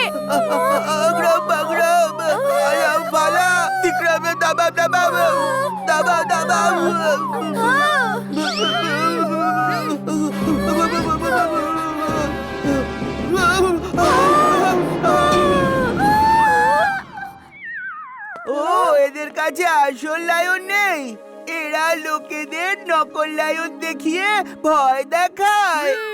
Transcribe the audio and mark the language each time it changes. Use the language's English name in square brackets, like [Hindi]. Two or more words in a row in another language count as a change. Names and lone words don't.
[Hindi] अग्रम बग्रम आलम फाला तिक्रम दम दमादम दम दमादम। [Bangla] ও এদের কাছে আসল লায়ন নেই, এরা লোকেদের নকল লায়ন দেখিয়ে ভয় দেখায়।